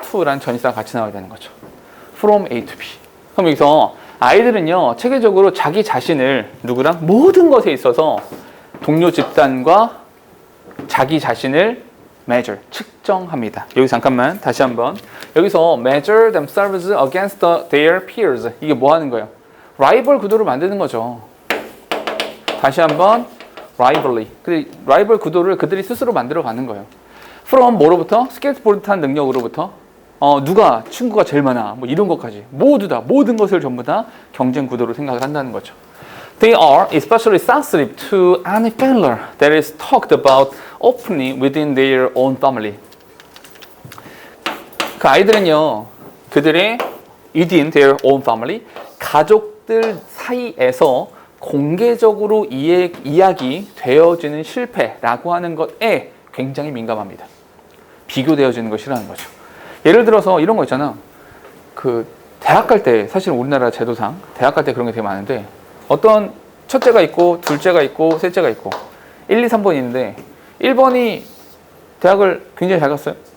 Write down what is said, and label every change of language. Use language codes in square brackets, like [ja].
[ko] to란 전치사가 같이 나와야 되는 거죠. [en] from A to B. [ko] 그럼 여기서 아이들은요, 체계적으로 자기 자신을 누구랑? 모든 것에 있어서 동료 집단과 자기 자신을 measure, 측정합니다. 여기 잠깐만 다시 한번. [en] 여기서 measure themselves against their peers. [ko] 이게 뭐 하는 거예요? 라이벌 구도를 만드는 거죠. 다시 한번 rivalry. 라이벌 구도를 그들이 스스로 만들어 가는 거예요. from 뭐로부터? 스케이트보드 탄 능력으로부터 누가 친구가 제일 많아 뭐 이런 것까지 모두 다 모든 것을 전부 다 경쟁 구도로 생각을 한다는 거죠. [en] They are especially sensitive to any failure that is talked about openly within their own family. [ko] 그 아이들은요, 그들의 [en] within their own family, [ko] 가족들 사이에서 공개적으로 이야기 되어지는 실패라고 하는 것에 굉장히 민감합니다. 비교되어지는 걸 싫어하는 거죠. 예를 들어서 이런 거 있잖아. 그 대학 갈 때, 사실 우리나라 제도상 대학 갈 때 그런 게 되게 많은데, 어떤 첫째가 있고 둘째가 있고 셋째가 있고 1, 2, 3번이 있는데 1번이 대학을 굉장히 잘 갔어요.